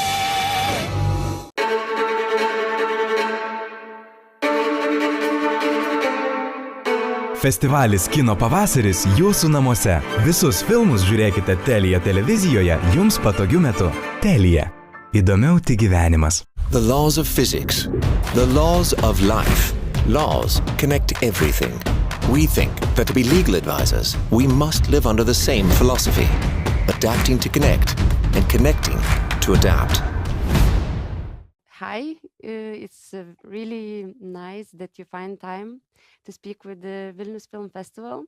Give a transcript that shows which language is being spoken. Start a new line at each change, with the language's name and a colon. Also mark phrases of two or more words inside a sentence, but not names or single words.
Lithuanian: Festivalis Kino pavasaris jūsų namuose. Visus filmus žiūrėkite Telia televizijoje jums patogiu metu. Telia. Įdomiau tik gyvenimas.
English: The laws of physics. The laws of life. Laws connect everything. We think that to be legal advisors, we must live under the same philosophy. Adapting to connect and connecting to adapt. Hi, it's really nice that you find time to speak with the Vilnius Film Festival.